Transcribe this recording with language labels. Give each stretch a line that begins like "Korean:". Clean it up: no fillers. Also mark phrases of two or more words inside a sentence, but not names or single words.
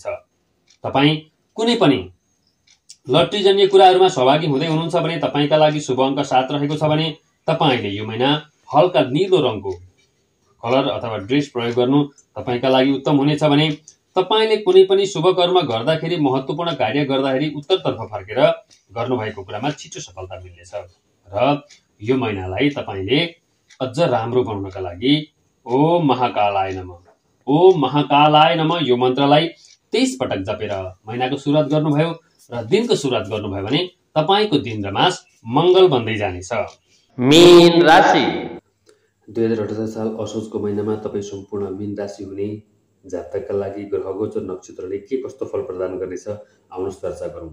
Nepali: तपाई कुनै पनि लटरीजन्य कुराहरूमा सहभागी हुँदै हुनुहुन्छ भने तपाईका लागि शुभ अङ्क 7 रहेको छ भने तपाईले यो महिना हल्का नीलो रङको कलर अथवा ड्रेस प्रयोग गर्नु तपाईका लागि उत्तम हुनेछ भने तपाईले कुनै पनि शुभ कर्म गर्दाखेरि, महत्त्वपूर्ण कार्य गर्दाखेरि उत्तरतर्फ फर्केर गर्नुभएको कुरामा छिटो सफलता मिल्नेछ र यो महिनालाई तपाईले अझ राम्रो बनाउनका लागि
Sanskrit: ओम महाकालाय
Nepali: नमः यो मन्त्रलाई 23 पटक जपेर महिनाको सुरुवात गर्नुभयो र दिनको सुरुवात गर्नुभयो भने तपाईँको दिन र मास मङ्गल बन्दै जानेछ। मीन राशि 2078 साल असोजको महिनामा तपाईँ सम्पूर्ण मीन राशि हुने जातकका लागि ग्रह गोचर नक्षत्रले के कस्तो फल प्रदान गर्नेछ आउनुहोस् चर्चा गरौँ।